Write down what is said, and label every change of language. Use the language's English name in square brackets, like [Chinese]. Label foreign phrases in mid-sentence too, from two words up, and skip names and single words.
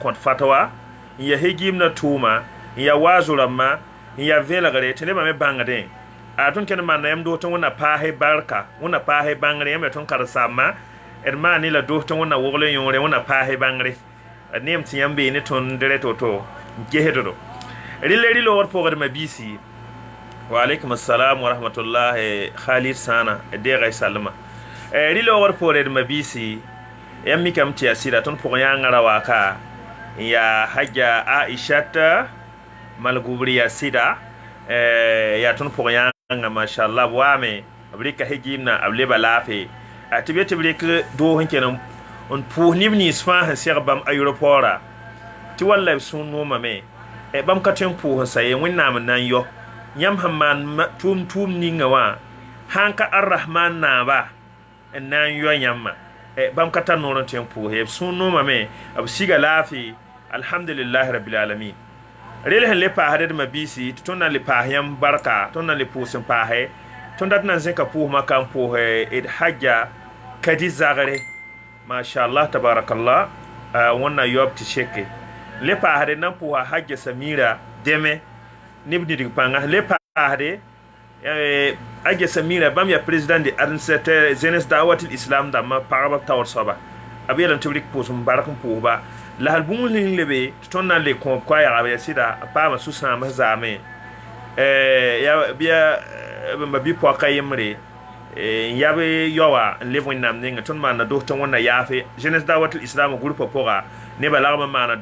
[Mossi] kõt fatwa n ya hegimdã tʋʋma n ya waazo rãmbã n ya vẽlgre tɩ nebã me bãngdẽ a tõnd kẽnd n maanda yãmb doog tɩ wẽnna paasɛ barka wẽnna paasɛ bãngre yãmb ya tõnd karsama d maan ne la doog tɩ wẽnna wogl n yõore wẽnna paasɛ bãngre d neem tɩ yãmb bee ne tõnd dɩrɛ to-to n gesddo rɩl loogd pʋgd mabisi [Arabic] wa alaikum assalam wa rahmatullahi [Mossi] khalid sana deegã salma rɩ loogd poore d mabisi yãmb mikame tɩ yaa sɩda tõnd pʋg yãngã ra waka n yaa haja aishata malgubr yaa sɩda yaa tõnd pʋg yãngã mashallah b waame b rɩka hegimnã b leba laafɩ tɩ be tɩ b rɩk doog sẽn ken n pʋʋs neb nins fãa sẽn seg bãmb aeropɔɔra tɩ walla b sũur noomame bãmb ka tõe n pʋʋs n sa ye wẽnnaam n na n yɔ yãmb sẽn maan tʋʋm ninga wã sãn ka arrahman naaba n na n yɔ yãmbã bãmb ka tar noor n tõe n pʋʋs ye b sũur noomame b siga laafɩ [Arabic] alhamdulillahi rabbil alamin [Mossi] rel sẽn le paasd d mabisi tɩ tõnd na n le paas yãmb barka tõnd na n le pʋʋs n paasɛ tõnd dat na n zẽka pʋʋsmã ka n pʋʋs d haja kadi zagre [Arabic] mashallah tabarakallah [Mossi] wẽnna yob tɩ sheke le paasde nan pʋʋsa haja samira deme neb nidg pãnga le paasde haja samira bãmb yaa [French] président de administrateur [Mossi] jeunesse dawatil islam dãmbã pagb taoor soaba b yeelame tɩ b rɩk pʋʋsm bark n pʋʋsba la hal bũmb ning lebe tɩ tõnd na n le kõob koa yagb ya sɩda a paama sũ-sãams zaame bãmba bi-poaka yembre n yab yaoa n leb wẽnnaam ninga tõnd maanda doos tɩ wẽnna yaafe jeunesse dawatil islam groupe pʋga nebã lagb n maana